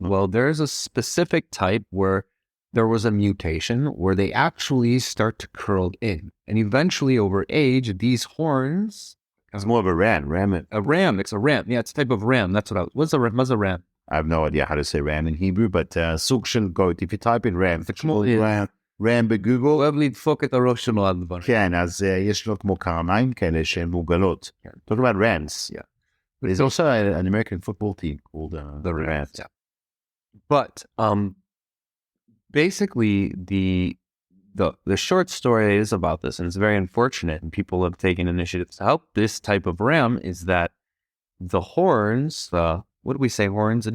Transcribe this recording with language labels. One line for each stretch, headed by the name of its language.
English: Well, there's a specific type where there was a mutation where they actually start to curl in. And eventually over age, these horns... It's more of a ram. A ram. It's a ram. Yeah, it's a type of ram. That's what what's a ram? I have no idea how to say ram in Hebrew, but
Hebrew: סוג של
English: goat. If you type in ram, ram בגוגל.
Hebrew: אוהב לדפוק את הראש שלו על דבר. כן, אז יש לו כמו קרניים כאלה שהן מוגלות.
English: Talk about rams. Yeah. But there's also an American football team called the Rams. Yeah. But basically the short story is about this, and it's very unfortunate, and people have taken initiatives to help this type of ram, is that the horns, what do we say, horns?